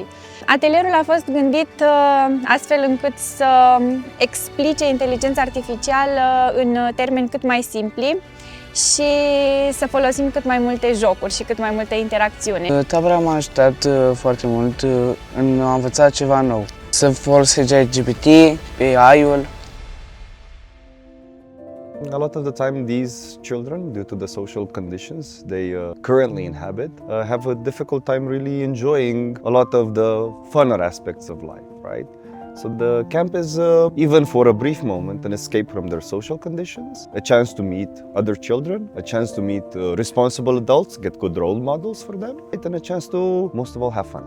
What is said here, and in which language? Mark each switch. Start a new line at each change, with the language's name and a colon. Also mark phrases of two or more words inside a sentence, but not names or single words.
Romanian: Atelierul a fost gândit astfel încât să explice inteligența artificială în termeni cât mai simpli și să folosim cât mai multe jocuri și cât mai multe interacțiuni. Tabăra m-a ajutat foarte mult în a învăța ceva nou. Să folosesc ChatGPT, AI-ul.
English: A lot of the time, these children, due to the social conditions they currently inhabit, have a difficult time really enjoying a lot of the funner aspects of life, right? So the camp is, even for a brief moment, an escape from their social conditions, a chance to meet other children, a chance to meet responsible adults, get good role models for them, and a chance to, most of all, have fun.